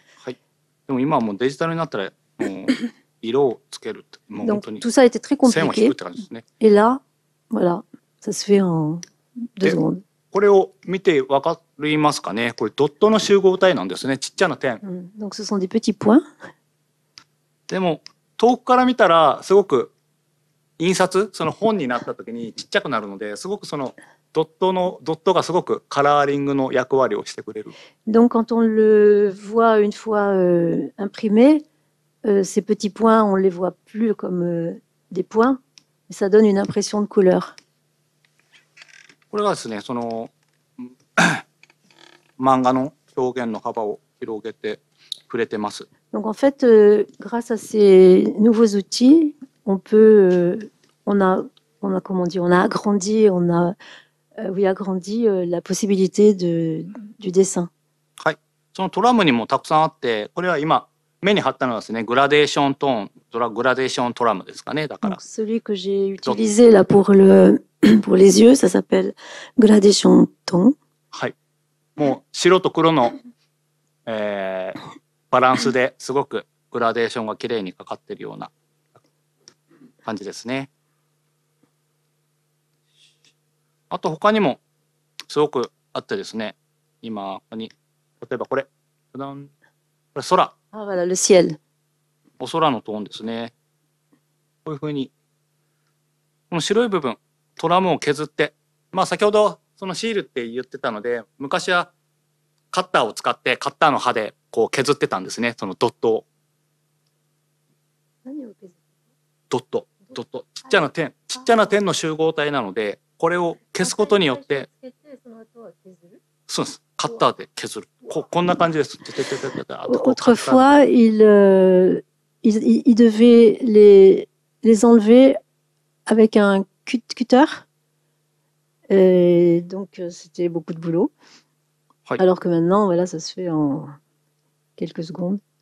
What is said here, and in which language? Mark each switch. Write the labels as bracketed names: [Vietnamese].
[Japanese] はい。でも今はもうデジタルになったらもう色をつけるってもう本当に [French] tout ça était très [Japanese] 線を引 [French] compliqué. [Japanese] くって感じですね。 [French] Et là, voilà, Ça se fait en 2 secondes. [Japanese] これを見てわかりますかね。これドットの集合体なんですね。ちっちゃな点。 [French] Donc ce sont des petits points. [Japanese] でも遠くから見たらすごく印刷その本になった時にちっちゃくなるのですごくそのドットがすごくカラーリングの役割をしてくれる。 [French] Donc quand on le voit une fois imprimé, ces petits points, on les voit plus comme des points, mais ça donne une impression de couleur. [Japanese] これがですね、その漫画の表現の幅を広げてくれてます。 [French] Donc en fait, grâce à ces nouveaux outils, on peut, on a comment dire, on a agrandi, agrandi la possibilité du dessin. [Japanese] はい。そのトラムにもたくさんあって、これは今目に貼ったのはですね、グラデーショントーン、グラデーショントラムですかね。だから。 [French] Donc celui que j'ai utilisé là pour les yeux, ça s'appelle gradation ton. [Japanese] はい。もう白と黒の、バランスですごくグラデーションが綺麗にかかっているような感じですね。あと他にもすごくあってですね、今ここに例えばこれ空。 [French] Ah voilà, le ciel. [Japanese] お空のトーンですね。こういうふうにこの白い部分トラムを削って、まあ先ほどそのシールって言ってたので、昔はカッターを使ってカッターの刃でこう削ってたんですね、そのドットを。ドットちっちゃな点の集合体なので、これを消すことによって、そうです、カッターで削る。こんな感じです。 [French] Autrefois, il devait les enlever avec un cutter. Et donc, c'était beaucoup de boulot. Alors que maintenant, voilà, ça se fait en quelques secondes.